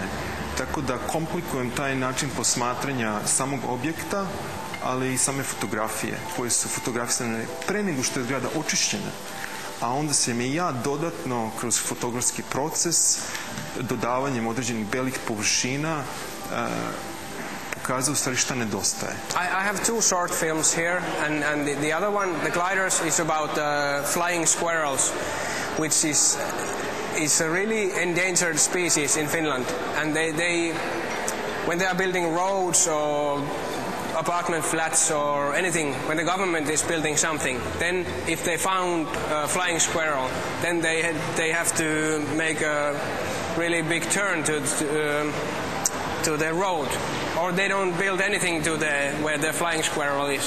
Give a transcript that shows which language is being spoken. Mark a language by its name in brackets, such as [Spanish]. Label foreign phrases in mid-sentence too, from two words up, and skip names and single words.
[Serbian] Tako da komplikujem taj način posmatranja samog objekta, ali i same fotografije koje su fotografisane pre nego što je zgrada očišćena. A onda sam i ja dodatno kroz fotografski proces, dodavanjem određenih belih površina, pokazao stvari šta nedostaje. [English] I have two short films here, and the other one, The Gliders, is about flying squirrels, which is a really endangered species in Finland. And they when they are building roads or apartment flats or anything, when the government is building something, then if they found a flying squirrel, then they have to make a really big turn to the road, or they don't build anything to where the flying squirrel is.